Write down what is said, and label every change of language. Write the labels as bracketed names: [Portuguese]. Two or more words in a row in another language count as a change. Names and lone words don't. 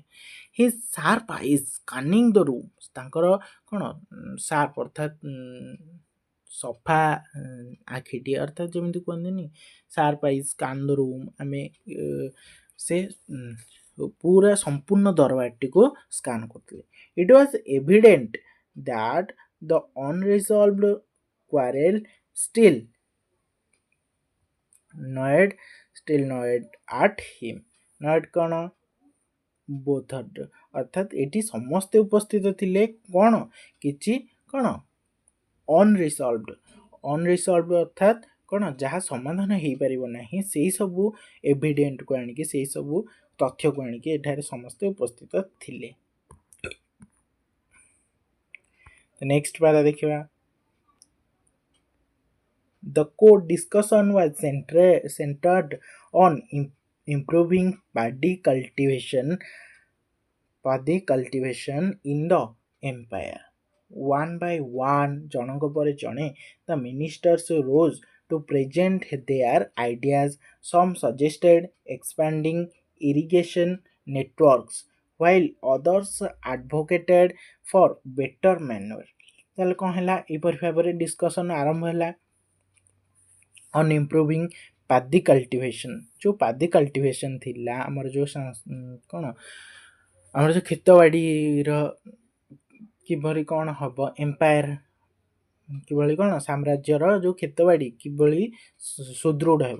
[English] his sharp eyes scanning the room, [Odia] ତାଙ୍କର କ'ଣ ସାର୍ପ ଅର୍ଥାତ୍ ସଫା ଆଖିଟି, ଅର୍ଥାତ୍ ଯେମିତି କୁହନ୍ତିନି [English] sharp eyes scan the room, [Odia] ଆମେ ସେ ପୁରା ସମ୍ପୂର୍ଣ୍ଣ ଦରବାରଟିକୁ ସ୍କାନ୍ କରୁଥିଲେ। [English] it was evident that the unresolved quarrel still gnawed at him. [Odia] gnawed କ'ଣ both ଅର୍ଥାତ୍ ଏଠି ସମସ୍ତେ ଉପସ୍ଥିତ ଥିଲେ, କ'ଣ କିଛି କ'ଣ ଅନରିଜଲ୍ଭଡ ଅର୍ଥାତ୍ କ'ଣ ଯାହା ସମାଧାନ ହେଇପାରିବ ନାହିଁ, ସେଇ ସବୁ ଏଭିଡେଣ୍ଟକୁ ଆଣିକି, ସେଇ ସବୁ ତଥ୍ୟକୁ ଆଣିକି ଏଠାରେ ସମସ୍ତେ ଉପସ୍ଥିତ ଥିଲେ। [English] next para [Odia] ଦେଖିବା। [English] The core discussion was centered on improving paddy cultivation in the empire. One by one, जनक पर जने, the ministers rose to present their ideas. Some suggested expanding irrigation networks, while others advocated for better manure. [Odia] ତାହେଲେ କ'ଣ ହେଲା, ଏହିପରି ଭାବରେ ଡିସ୍କସନ୍ ଆରମ୍ଭ ହେଲା [English] on improving paddy cultivation. [Odia] ଯେଉଁ [English] paddy cultivation [Odia] ଥିଲା ଆମର, ଯେଉଁ କ'ଣ ଆମର ଯେଉଁ କ୍ଷେତବାଡ଼ିର କିଭଳି କ'ଣ ହେବ, ଏମ୍ପାୟାର କିଭଳି କ'ଣ ସାମ୍ରାଜ୍ୟର ଯେଉଁ କ୍ଷେତବାଡ଼ି କିଭଳି ସୁଦୃଢ଼ ହେବ।